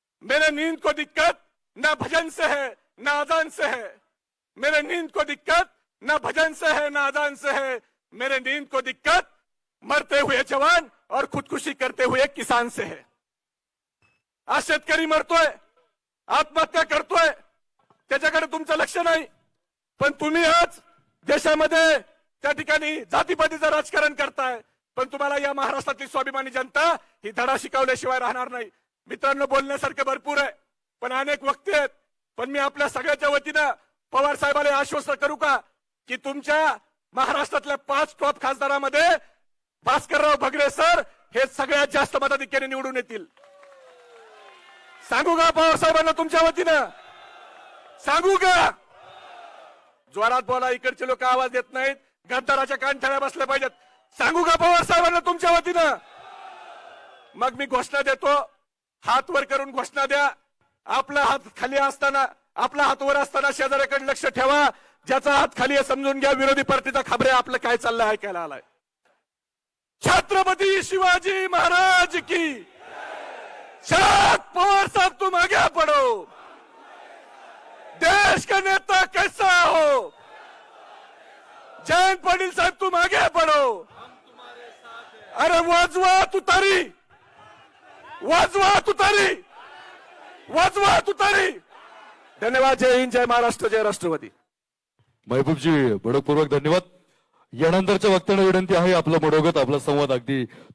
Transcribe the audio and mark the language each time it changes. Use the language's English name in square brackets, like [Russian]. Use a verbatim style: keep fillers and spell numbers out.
[Hindi] मेरे नींद को दिक्कत ना भजन से है ना आजान से है, मेरे नींद को दिक्कत ना भजन से है ना आजान से है, मेरे नींद को दिक्कत मरते हुए जवान और खुदकुशी करते हुए किसान से है. [Marathi] आज शेतकरी मरतोय, आत्महत्या करतोय, त्याच्याकडे तुमचं लक्ष नाही. पण तुम्ही आज देशामध्ये त्या ठिकाणी जातीपातीचं राजकारण करताय. पण तुम्हाला या महाराष्ट्रातली स्वाभिमानी जनता ही धडा शिकवल्याशिवाय राहणार नाही. मित्रांनो बोलण्यासारखे भरपूर आहे, पण अनेक वक्ते आहेत. पण मी आपल्या सगळ्याच्या वतीनं पवार साहेबांना आश्वस्त करू का की तुमच्या महाराष्ट्रातल्या पाच टॉप खासदारामध्ये भास्करराव भगरे सर हे सगळ्यात जास्त मताधिक्याने निवडून येतील. सांगू का पवार साहेबांना तुमच्या वतीनं? सांगू का? जोरात बोला, इकडचे लोक आवाज देत नाहीत, गद्दाराच्या कानठळ्या बसल्या पाहिजेत. सांगू का पवार साहेबांना तुमच्या वतीनं? मग मी घोषणा देतो, हात वर करून घोषणा द्या. आपला हात खाली असताना, आपला हात वर असताना शेजाऱ्याकडे लक्ष ठेवा. ज्याचा हात खाली आहे समजून घ्या विरोधी पार्टीचा खबऱ्या आपलं काय चाललंय ऐकायला आलाय. [Hindi] छत्रपती शिवाजी महाराज की शरद पवार साहब तुम आगे पढ़ो, देश का नेता कैसा हो, जयंत पाटील साहब तुम आगे पढ़ो. अरे वजवाहत उतारी, वजवाहत उतारी, वजवाहत उतारी. धन्यवाद. [Marathi] जय हिंद, जय महाराष्ट्र, जय राष्ट्रवादी. महबूबजी बडपूर्वक धन्यवाद. यानंतरच्या वक्त्यांना विनंती आहे आपलं मनोगत, आपला संवाद अगदी